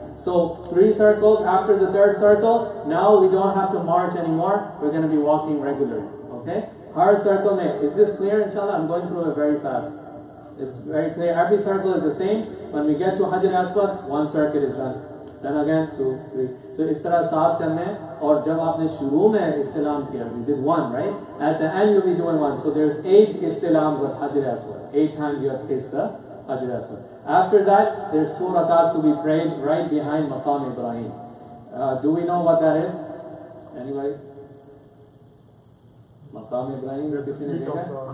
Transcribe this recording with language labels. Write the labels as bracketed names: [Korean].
[English] So 3 circles. After the 3rd circle, now we don't have to march anymore. We're going to be walking regularly. Okay? [Hindi] Har circle mein. [English] Is this clear? Inshallah, I'm going through it very fast. It's very clear. Every circle is the same. When we get to Hajar Aswad, 1 circuit is done. Then again 2, 3. [Hindi] So इस तरह 7 करने हैं. और जब आपने शुरू में इस्तिलाम किया, [English] we did 1, right? At the end you'll be doing 1. So there's 8 istilams of Hajar Aswad. 8 times you have kissed the Hajar Aswad. After that, there's 2 rakats to be prayed right behind Maqam Ibrahim. Do we know what that is? Anybody? Maqam Ibrahim,